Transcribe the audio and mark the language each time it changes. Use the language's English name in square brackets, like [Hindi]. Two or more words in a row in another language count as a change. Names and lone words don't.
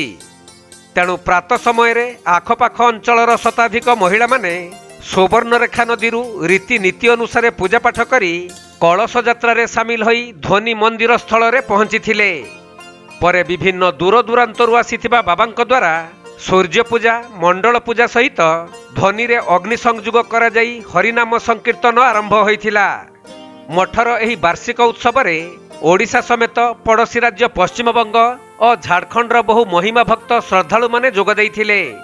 [Odia] ତେଣୁ ପ୍ରାତ ସମୟ ରେ ଆଖପାଖ ଅଞ୍ଚଳର ଶତାଧିକ ମହିଳା ମାନେ ସୁବର୍ଣ୍ଣରେଖା ନଦୀ ରୀତି ନୀତି ଅନୁସାର ପୂଜାପାଠ କରି କଳସ ଯାତ୍ରା ରେ ସାମିଲ ହୋଇ ଧ୍ୱନି ମନ୍ଦିର ସ୍ଥଳ ରେ ପହଞ୍ଚି ଥିଲେ ପରେ ବିଭିନ୍ନ ଦୂର ଦୂରାନ୍ତରୁ ଆସିଥିବା ବାବାଙ୍କ ଦ୍ୱାରା ସୂର୍ଯ୍ୟ ପୂଜା ମଣ୍ଡଳ ପୂଜା ସହିତ ଧ୍ୱନି ରେ ଅଗ୍ନି ସଂଯୋଗ କରା ଯାଇ ହରିନାମ ସଂକୀର୍ତ୍ତନ ଆରମ୍ଭ ହୋଇଥିଲା ମଠର ଏହି ବାର୍ଷିକ ଉତ୍ସବ ରେ ଓଡ଼ିଶା ସମେତ ପଡ଼ୋଶୀ ରାଜ୍ୟ ପଶ୍ଚିମବଙ୍ଗ ଔର ଝାଡ଼ଖଣ୍ଡର ବହୁ ମହିମା ଭକ୍ତ ଶ୍ରଦ୍ଧାଳୁ ମାନେ ଯୋଗ ଦୈଥିଲେ।